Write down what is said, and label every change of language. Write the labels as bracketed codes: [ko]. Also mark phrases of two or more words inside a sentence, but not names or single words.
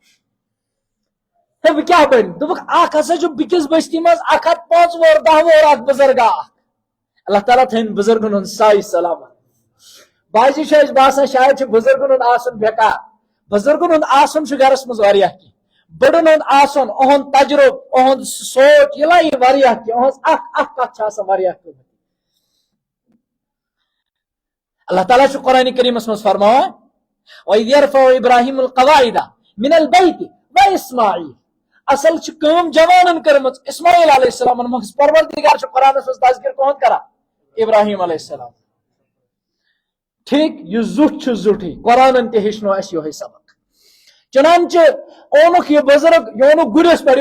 [ks] ہے وۄنۍ کیٛاہ بنہِ دوٚپُکھ اکھ ہسا چھُ بیٚکِس بستی منٛز 105 وُہُر 10 وُہُر اکھ بزرگا اکھ اللہ تعالیٰ تھٲیِن بزرگن ہُنٛد سایہِ سلامت بازی چھُ اَسہِ باسان شاید چھُ بزرگن ہُنٛد آسُن بیکار بزرگن ہُنٛد آسُن چھُ گرس منٛز واریاہ کینٛہہ بٔڑن ہُنٛد آسُن اُہُنٛد تجرُبہٕ اُہُنٛد سونٛچ یہِ لایہِ واریاہ کینٛہہ اُہٕنٛز اکھ کتھ چھِ آسان واریاہ قۭمتی اللہ تعالیٰ چھُ قرآنِ کریٖمس منٛز فرماوان [ar] وَإِذْ يَرْفَعُ إِبْرَاهِيمُ الْقَوَاعِدَ مِنَ الْبَيْتِ وَإِسْمَاعِيلُ [ks] اصل چھِ کٲم جوانن کٔرمٕژ اسماعیل علیہ السلامن منٛز پروردگار چھُ قرآنس منٛز تذکر کٕہُنٛد کران ابراہیم [ar] علیہ السلام [ks] ٹھیک یہ زُٹھ چھُ زُٹھٕے قرآنن تہِ ہیٚچھنو اَسہِ یِہوے سبق چنانچہ اونُکھ یہِ بزرگ یہِ اونُکھ گُرِس پٮ۪ٹھ یہِ